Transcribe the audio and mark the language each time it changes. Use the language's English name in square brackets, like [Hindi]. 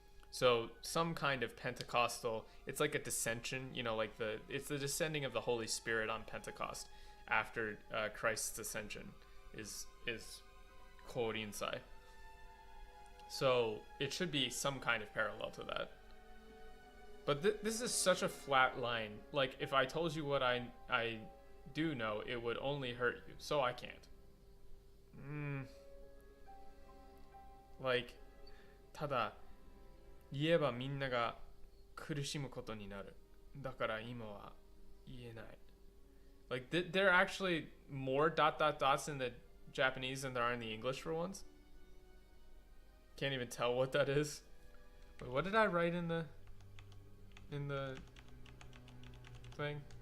[English] So, some kind of Pentecostal, it's like a dissension, you know, like, it's the descending of the Holy Spirit on Pentecost after Christ's ascension is Korinsai. So, it should be some kind of parallel to that. But this is such a flat line. Like, if I told you what I do know, it would only hurt you. So I can't. [Japanese] Like, ただ、言えばみんなが苦しむことになる。だから今は言えない。 [English] Like, there are actually more ... dots in the Japanese than there are in the English for once. Can't even tell what that is. Wait, what did I write in the thing?